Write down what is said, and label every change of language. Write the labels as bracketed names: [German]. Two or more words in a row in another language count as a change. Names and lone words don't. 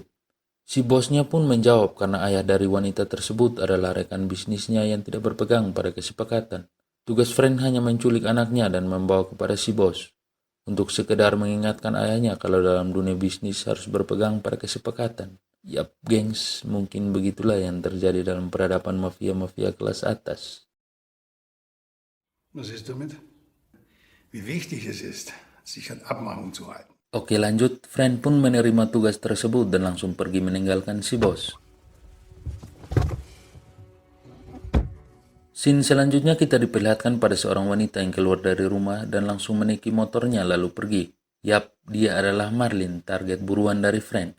[Indonesian] Si bosnya pun menjawab karena ayah dari wanita tersebut adalah rekan bisnisnya yang tidak berpegang pada kesepakatan. Tugas Frank hanya menculik anaknya dan membawa kepada si bos, untuk sekedar mengingatkan ayahnya kalau dalam dunia bisnis harus berpegang pada kesepakatan. Yap, gengs, mungkin begitulah yang terjadi dalam peradaban mafia-mafia kelas atas. [German] Was ist damit? Wie wichtig es ist, sich an Abmachungen zu halten. [Indonesian] Oke lanjut, Frank pun menerima tugas tersebut dan langsung pergi meninggalkan si bos. Scene selanjutnya kita diperlihatkan pada seorang wanita yang keluar dari rumah dan langsung menaiki motornya lalu pergi. Yap, dia adalah Marlin, target buruan dari Frank.